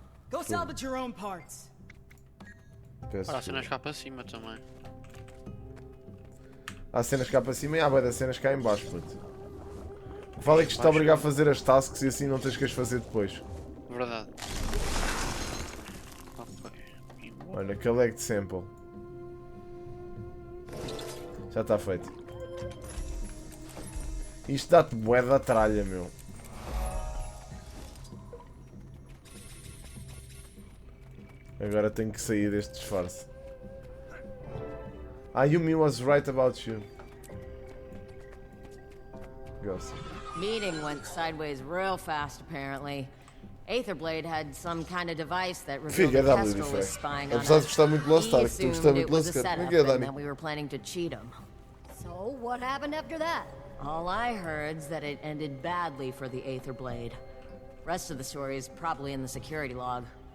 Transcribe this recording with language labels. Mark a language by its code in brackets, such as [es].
[en] Go salvage your own parts. [pt] Há cenas cá para cima também. Há cenas cá para cima e há bué das cenas cá em baixo, puto. O que vale é que isto te obriga a fazer as tasks e assim não tens que as fazer depois. Verdade. Olha, [en] collect sample. [pt] Já está feito. Isto dá-te bué da tralha, meu. Agora tenho que sair deste disfarce. [en] Ah, Yumi was right about you. [pt] Gosto. [en] Meeting went sideways real fast, apparently. Aetherblade had some kind of device that revealed the Kestrel was spying on us. [pt] Apesar de gostar muito de Lost Ark, tu gostas muito de Lost Ark. Como é que é, Dani? [en] That we were planning to cheat him. So, what happened after that? All I heard's that it ended badly for the Aetherblade. Rest of the story is probably in the security log.